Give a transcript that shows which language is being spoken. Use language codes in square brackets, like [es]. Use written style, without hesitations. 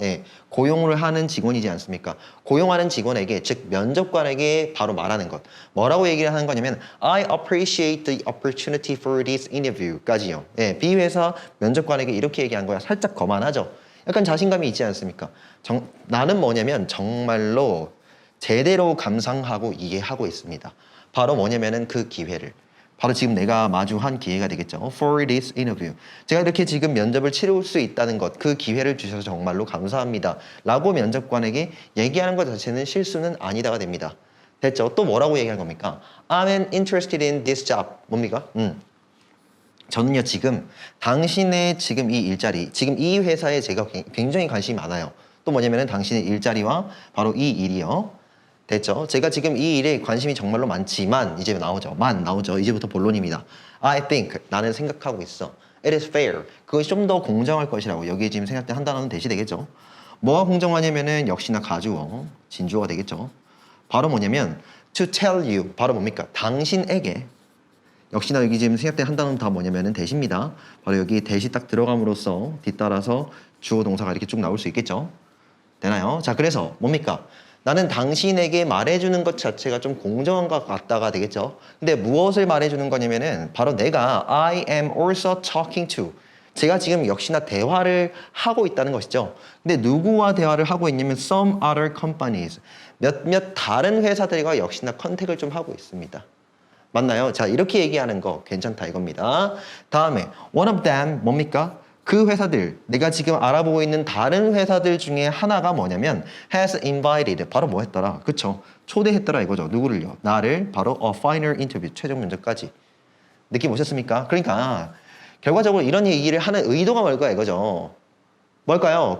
[ko] 예, 고용을 하는 직원이지 않습니까? 고용하는 직원에게 즉 면접관에게 바로 말하는 것. 뭐라고 얘기를 하는 거냐면 [en] I appreciate the opportunity for this interview까지요. [ko] 예, B 회사 면접관에게 이렇게 얘기한 거야. 살짝 거만하죠? 약간 자신감이 있지 않습니까? 나는 뭐냐면 정말로 제대로 감상하고 이해하고 있습니다. 바로 뭐냐면은 그 기회를. 바로 지금 내가 마주한 기회가 되겠죠. [en] For this interview. [ko] 제가 이렇게 지금 면접을 치를 수 있다는 것, 그 기회를 주셔서 정말로 감사합니다. 라고 면접관에게 얘기하는 것 자체는 실수는 아니다가 됩니다. 됐죠? 또 뭐라고 얘기할 겁니까? [en] I'm interested in this job. [ko] 뭡니까? 저는요 지금 당신의 지금 이 일자리, 지금 이 회사에 제가 굉장히 관심이 많아요. 또 뭐냐면은 당신의 일자리와 바로 이 일이요. 됐죠? 제가 지금 이 일에 관심이 정말로 많지만 이제 나오죠. 나오죠. 이제부터 본론입니다. [en] I think [ko] 나는 생각하고 있어. [en] It is fair. [ko] 그것이 좀 더 공정할 것이라고 여기에 지금 생각된 한 단어는 대시되겠죠. 뭐가 공정하냐면은 역시나 가주어, 진주어가 되겠죠. 바로 뭐냐면 [en] to tell you. [ko] 바로 뭡니까? 당신에게. 역시나 여기 지금 생각된 한 단어는 다 뭐냐면은 대시입니다. 바로 여기 대시 딱 들어감으로써 뒤따라서 주어 동사가 이렇게 쭉 나올 수 있겠죠. 되나요? 자, 그래서 뭡니까? 나는 당신에게 말해주는 것 자체가 좀 공정한 것 같다가 되겠죠. 근데 무엇을 말해주는 거냐면은 바로 내가 [en] I am also talking to. [ko] 제가 지금 역시나 대화를 하고 있다는 것이죠. 근데 누구와 대화를 하고 있냐면 [en] some other companies. [ko] 몇몇 다른 회사들과 역시나 컨택을 좀 하고 있습니다. 맞나요? 자, 이렇게 얘기하는 거 괜찮다 이겁니다. 다음에 [en] one of them [ko] 뭡니까? 그 회사들, 내가 지금 알아보고 있는 다른 회사들 중에 하나가 뭐냐면 [en] has invited, [ko] 바로 뭐 했더라? 그쵸? 초대했더라 이거죠. 누구를요? 나를 바로 [en] a final interview, [ko] 최종 면접까지. 느낌 오셨습니까? 그러니까 결과적으로 이런 얘기를 하는 의도가 뭘까 이거죠. 뭘까요?